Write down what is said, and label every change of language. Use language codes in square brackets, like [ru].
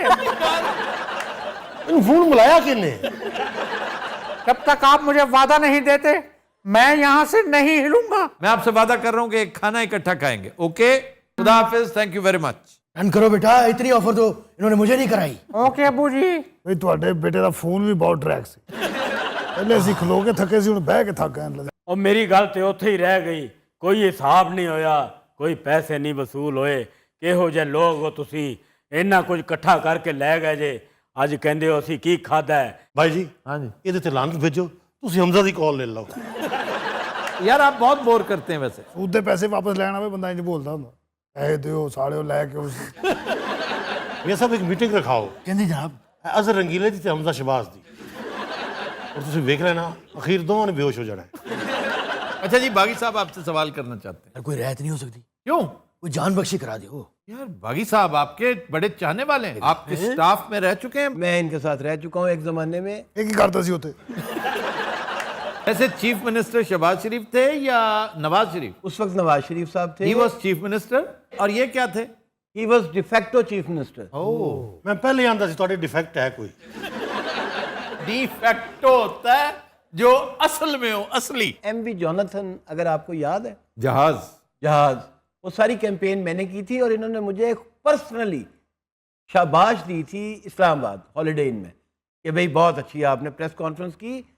[hi] Phone बुलाया किसने? जब तक आप मुझे वादा नहीं देते, मैं यहाँ से नहीं हिलूंगा। मैं आपसे वादा कर रहा हूं कि एक खाना इकट्ठा खाएंगे। ओके, खुदा हाफिज, [en] Thank you very much. [hi] Done करो बेटा, इतनी ऑफर तो इन्होंने मुझे नहीं कराई। ओके अबू जी। [pa] ਬਈ ਤੁਹਾਡੇ ਬੇਟੇ ਦਾ ਫੋਨ ਵੀ ਬਹੁਤ ਟਰੈਕ ਸੀ ਪਹਿਲੇ ਅਸੀਂ ਖਲੋ ਕੇ ਥੱਕੇ ਸੀ ਹੁਣ ਬਹਿ ਕੇ ਥੱਕ ਗਏ ਉਹ ਮੇਰੀ ਗੱਲ ਤੇ ਉੱਥੇ ਹੀ ਰਹਿ ਗਈ। ਕੋਈ ਹਿਸਾਬ ਨਹੀਂ ਹੋਇਆ, ਕੋਈ ਪੈਸੇ ਨਹੀਂ ਵਸੂਲ ਹੋਏ। ਕਿਹੋ ਜਿਹੇ ਲੋਕ ਹੋ ਤੁਸੀਂ, ਇੰਨਾ ਕੁਝ ਇਕੱਠਾ ਕਰਕੇ ਲੈ ਗਏ ਜੇ। ਅੱਜ ਕਹਿੰਦੇ ਹੋ ਅਸੀਂ ਕੀ ਖਾਦਾ ਹੈ। [hi] भाई जी, हाँ जी [pa] ਇਹਦੇ ਤੇ ਲਾਂਤ ਭੇਜੋ, ਤੁਸੀਂ ਹਮਜ਼ਾ ਦੀ ਕਾਲ ਲੈ ਲਓ। [hi] यार, आप बहुत बोर करते हैं वैसे। [pa] ਸੂਦ ਦੇ ਪੈਸੇ ਵਾਪਸ ਲੈਣ ਆਵੇ ਬੰਦਾ ਇੰਜ ਬੋਲਦਾ ਹੁੰਦਾ ਪੈਸੇ ਦਿਓ ਸਾਲਿਓ ਲੈ ਕੇ ਉਸ ਇਹ ਸਭ ਇੱਕ ਮੀਟਿੰਗ ਰਖਾਓ। ਕਹਿੰਦੀ ਜਨਾਬ ਅਜ਼ਰ ਰੰਗੀਲੇ ਦੀ ਤੇ ਹਮਜ਼ਾ ਸ਼ਬਾਜ਼ ਦੀ, और ਤੁਸੀਂ ਵੇਖ ਲੈਣਾ ਅਖੀਰ ਦੋਵਾਂ ਨੇ ਬੇਹੋਸ਼ ਹੋ ਜਾਣਾ ਹੈ। [hi] अच्छा जी, बागी साहब आपसे सवाल करना चाहते हैं। यार कोई रियायत नहीं हो सकती? क्यों? कोई जान बख्शी करा दो। यार बागी साहब आपके बड़े चाहने वाले हैं, आपके स्टाफ में रह चुके हैं। मैं इनके साथ रह चुका हूँ एक ज़माने में। [pa] ਇਹ ਕੀ ਕਰਦਾ ਸੀ ਉੱਥੇ? [hi] ऐसे चीफ मिनिस्टर शहबाज शरीफ थे या नवाज शरीफ? उस वक्त नवाज शरीफ साहब थे। [en] he was chief minister, [hi] और ये क्या थे? [en] He was de facto chief minister. [pa] ਮੈਂ ਪਹਿਲੇ ਆਂਦਾ ਸੀ ਤੁਹਾਡੇ ਡਿਫੈਕਟ ਹੈ ਕੋਈ। [hi] डिफेक्टो होता है जो असल में हो, असली। MV जॉनथन, अगर आपको याद है, जहाज, वो सारी कैंपेन मैंने की थी और इन्होंने मुझे पर्सनली शाबाश दी थी इस्लामाबाद हॉलीडे इन में कि भाई बहुत अच्छी आपने प्रेस कॉन्फ्रेंस की।